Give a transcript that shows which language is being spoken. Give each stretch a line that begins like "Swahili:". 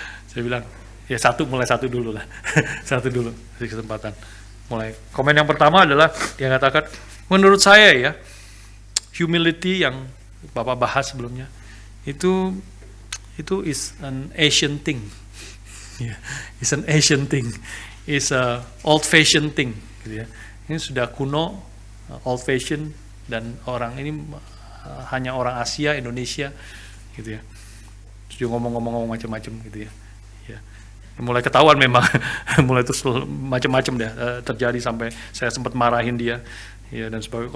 Indonesian: Saya bilang, ya mulai satu dulu lah. Satu dulu, kasih kesempatan. Mulai. Komen yang pertama adalah, dia katakan, menurut saya ya, humility yang Bapak bahas sebelumnya, itu
English: is an Asian thing. Yeah, it's an Asian thing. It's a old-fashioned thing.
Indonesian: Gitu ya. Ini sudah kuno, old-fashioned, dan orang ini hanya orang Asia, Indonesia, gitu ya. Dia ngomong macam-macam gitu ya. Ya. Mulai ketahuan memang, mulai terus macam-macam deh terjadi, sampai saya sempat marahin dia, ya, dan sebagainya.